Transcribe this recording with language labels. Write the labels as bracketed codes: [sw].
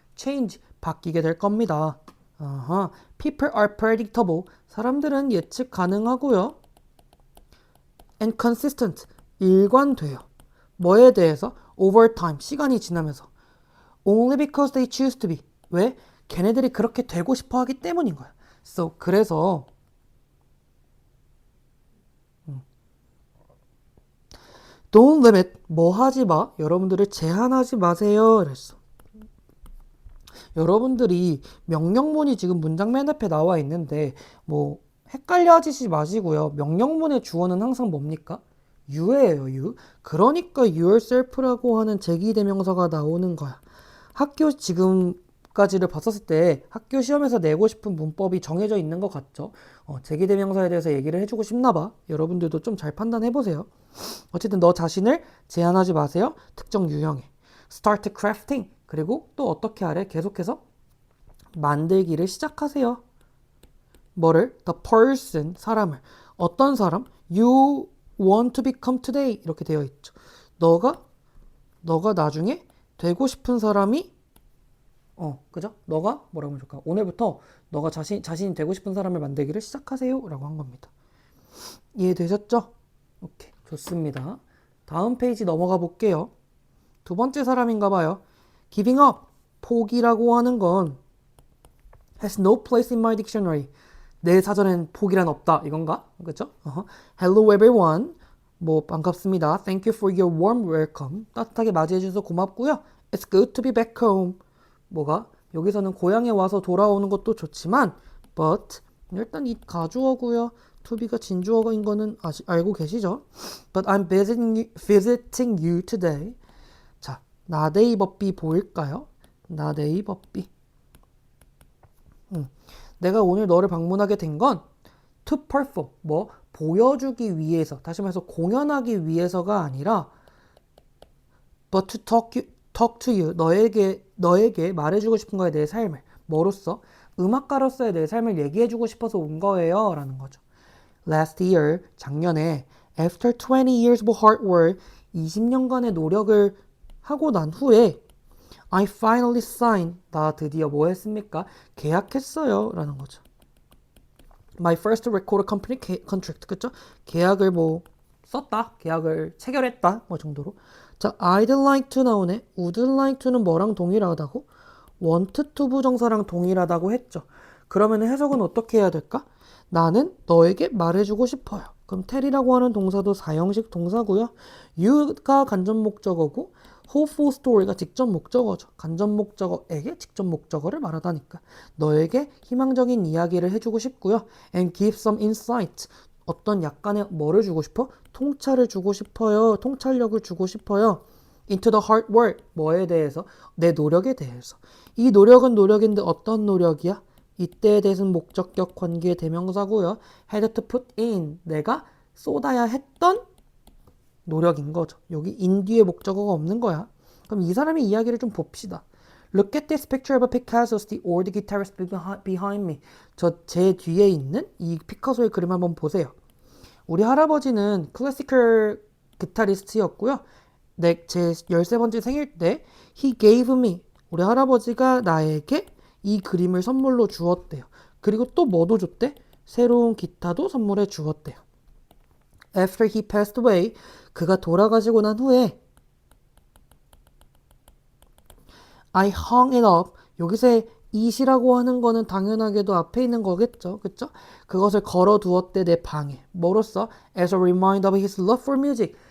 [ko] change, 바뀌게 될 겁니다. [en] People are predictable, [ko] 사람들은 예측 가능하고요. [en] and consistent, [ko] 일관돼요. 뭐에 대해서? [en] over time, [ko] 시간이 지나면서. [en] only because they choose to be. [ko] 왜? 걔네들이 그렇게 되고 싶어 하기 때문인 거야. So, 그래서 [en] don't limit, [ko] 뭐 하지 마. 여러분들을 제한하지 마세요. 그랬어. 여러분들이 명령문이 지금 문장 맨 앞에 나와 있는데 뭐 헷갈려 하시지 마시고요. 명령문의 주어는 항상 뭡니까? you예요, you. 그러니까 yourself라고 하는 제기대명사가 나오는 거야. 학교 지금까지를 봤었을 때 학교 시험에서 내고 싶은 문법이 정해져 있는 것 같죠? 제기대명사에 대해서 얘기를 해주고 싶나 봐. 여러분들도 좀 잘 판단해 보세요. 어쨌든 너 자신을 제한하지 마세요. 특정 유형에. [en] start crafting. [ko] 그리고 또 어떻게 하래? 계속해서 만들기를 시작하세요. 뭐를? [en] The person, [ko] 사람을. 어떤 사람? [en] You want to become today. [ko] 이렇게 되어 있죠. 너가 나중에 되고 싶은 사람이 그죠? 너가 뭐라고 하면 좋을까? 오늘부터 너가 자신이 되고 싶은 사람을 만들기를 시작하세요. 라고 한 겁니다. 이해되셨죠? 오케이. 좋습니다. 다음 페이지 넘어가 볼게요. 두 번째 사람인가 봐요. [en] giving up, [ko] 포기라고 하는 건 [en] has no place in my dictionary. [ko] 내 사전엔 포기란 없다. 이건가? 그죠? [en] Hello everyone. [ko] 뭐 반갑습니다. [en] Thank you for your warm welcome. [ko] 따뜻하게 맞이해 주셔서 고맙고요. [en] It's good to be back home. [ko] 뭐가? 여기서는 고향에 와서 돌아오는 것도 좋지만 but 일단 이 가주어고요. to be가 진주어인 거는 알고 계시죠? [en] But I'm visiting you today. [ko] 자, 나데이버비 보일까요? 나데이버비. 내가 오늘 너를 방문하게 된 건 [en] to perform, [ko] 뭐 보여주기 위해서, 다시 말해서 공연하기 위해서가 아니라 [en] but to talk to you, [ko] 너에게 말해주고 싶은 거에 내 삶을, 뭐로써? 음악가로서의 내 삶을 얘기해주고 싶어서 온 거예요 라는 거죠. [en] Last year, [ko] 작년에 [en] after 20 years of hard work, [ko] 20년간의 노력을 하고 난 후에 [en] I finally signed, [ko] 나 드디어 뭐 했습니까? 계약했어요 라는 거죠. [en] My first record company contract, [ko] 그쵸? 계약을 뭐 썼다, 계약을 체결했다 뭐 정도로. 자, I'd like to 나오네. Would like to는 뭐랑 동일하다고? want to 부정사랑 동일하다고 했죠. 그러면 해석은 어떻게 해야 될까? 나는 너에게 말해주고 싶어요. 그럼 tell이라고 하는 동사도 사형식 동사고요. you가 간접 목적어고 hopeful story가 직접 목적어죠. 간접 목적어에게 직접 목적어를 말하다니까. 너에게 희망적인 이야기를 해주고 싶고요. [en] and give some insight. [ko] 어떤 약간의 뭐를 주고 싶어? 통찰을 주고 싶어요. 통찰력을 주고 싶어요. [en] into the hard work. [ko] 뭐에 대해서? 내 노력에 대해서. 이 노력은 노력인데 어떤 노력이야? 이때에 대해서는 목적격 관계의 대명사고요. [en] had to put in. [ko] 내가 쏟아야 했던 노력인 거죠. 여기 in 뒤에 목적어가 없는 거야. 그럼 이 사람의 이야기를 좀 봅시다. [en] Look at this picture of Picasso, the old guitarist behind me. [ko] 제 뒤에 있는 이 피카소의 그림 한번 보세요. 우리 할아버지는 클래시컬 기타리스트였고요. 제 13번째 생일 때 [en] he gave me, [ko] 우리 할아버지가 나에게 이 그림을 선물로 주었대요. 그리고 또 뭐도 줬대? 새로운 기타도 선물해 주었대요. [en] After he passed away, [ko] 그가 돌아가시고 난 후에 [en] I hung it up. [ko] 여기서의 it이라고 하는 거는 당연하게도 앞에 있는 거겠죠. 그쵸? 그것을 걸어두었대 내 방에. 뭐로써? [en] As a reminder of his love for music.